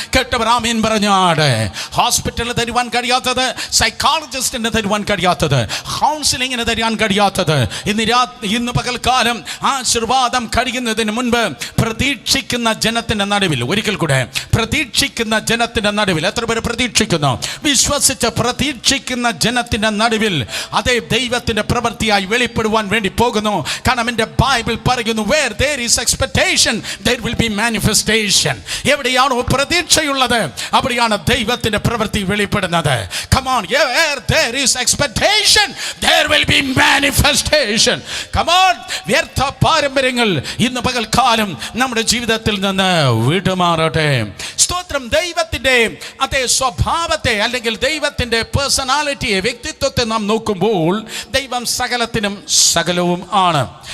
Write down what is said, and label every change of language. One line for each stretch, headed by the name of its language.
Malayalam: കേട്ടവർ ആമേൻ പറഞ്ഞാട്. ഹോസ്പിറ്റലിൽ തരുവാൻ കഴിയാത്തത്, സൈക്കോളജിസ്റ്റിന് തരുവാൻ കഴിയാത്തത്, കൗൺസിലിങ്ങിന് തരുവാൻ കഴിയാത്തത്, ഇന്ന് പകൽക്കാലം ആശീർവാദം കഴിയുന്നതിന് മുൻപ് പ്രതീക്ഷിക്കുന്ന ജനത്തിന്റെ നടുവിൽ, ഒരിക്കൽ കൂടെ, പ്രതീക്ഷിക്കുന്ന ജനത്തിന്റെ നടുവിൽ, എത്ര പേര് പ്രതീക്ഷിക്കുന്നു? വിശ്വസിച്ച് പ്രതീക്ഷിക്കുന്ന ജനത്തിന്റെ നടുവിൽ അതേ ദൈവത്തിന്റെ പ്രവൃത്തിയായി വെളിപ്പെടുവാൻ വേണ്ടി പോകുന്നു. കാരണം എൻ്റെ ബൈബിൾ പറയുന്നു,
English: where there is expectation there will be manifestation.
Malayalam: എവിടെയാണോ പ്രതീക്ഷയുള്ളത് അവിടെയാണ് ദൈവത്തിന്റെ പ്രവൃത്തി വെളിപ്പെടുന്നത്.
English: Come on, where there is expectation there will be manifestation. Come on,
Malayalam: വ്യർത്ഥ പാരമ്പര്യങ്ങൾ ഇന്ന് പകൽക്കാലം നമ്മുടെ ജീവിതത്തിൽ നിന്ന് വിട്ടുമാറട്ടെ. സ്തോത്രം. ദൈവത്തിന്റെ അതേ സ്വഭാവത്തെ അല്ലെങ്കിൽ ദൈവത്തിന്റെ പേഴ്സണാലിറ്റിയെ, വ്യക്തിത്വത്തെ നാം നോക്കുമ്പോൾ ദൈവം സകലത്തിനും സകലവും ആണ്.